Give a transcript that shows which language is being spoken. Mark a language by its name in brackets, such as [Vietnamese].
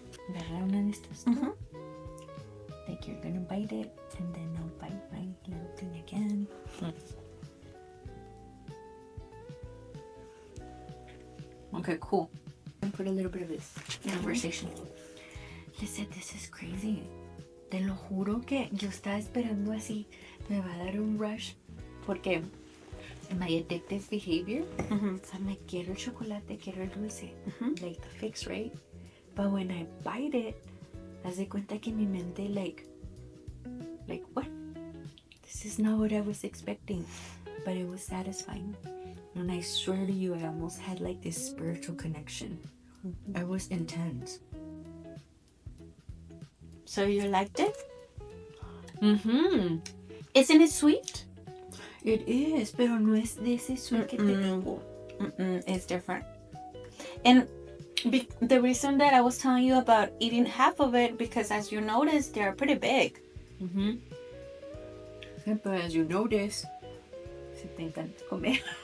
[Spanish] Agarrar una de estas. [English] Like you're gonna bite it, and then I'll bite my little thing again. Okay, cool. And put a little bit of this conversation. Listen, this is crazy. [Spanish] Te lo juro que yo estaba esperando así. Me va a dar un rush. Porque [English] my addictive behavior. I'm like, [Spanish] quiero el chocolate, quiero el dulce. [English] Like the fix, right? But when I bite it, [Spanish] haz de cuenta que mi mente [English] like what? This is not what I was expecting. But it was satisfying. And I swear to you, I almost had like this spiritual connection. It was intense. So you liked it? Mm-hmm. Isn't it sweet? It is, [Spanish] pero no es de ese sweet que te digo. [English] It's different. And the reason that I was telling you about eating half of it, because as you notice, they're pretty big. Yeah, but as you notice, [Spanish] se te encanta comer.